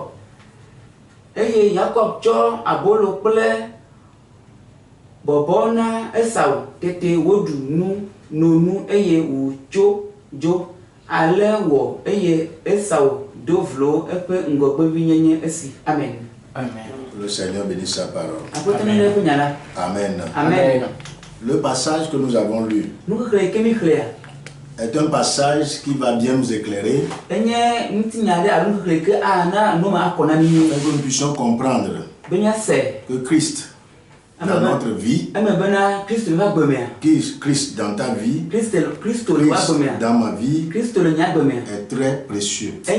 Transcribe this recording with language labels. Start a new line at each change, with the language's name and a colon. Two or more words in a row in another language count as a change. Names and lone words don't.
Ewe: Eye Yakob tsɔ abolo kple bɔbɔ na Esau. Tete woɖu nonu eye wòtso dzo. Ale wɔ eye Esau do vlo eƒe ŋgɔgbevi nyenye esi. Amen. Amen.
French: Le Seigneur bénisse sa parole. Amen. Amen. Amen. Le passage que nous avons lu est un passage qui va bien nous éclairer et que nous puissions comprendre que Christ dans notre vie, Christ dans ta vie, Christ dans ma vie est très précieux.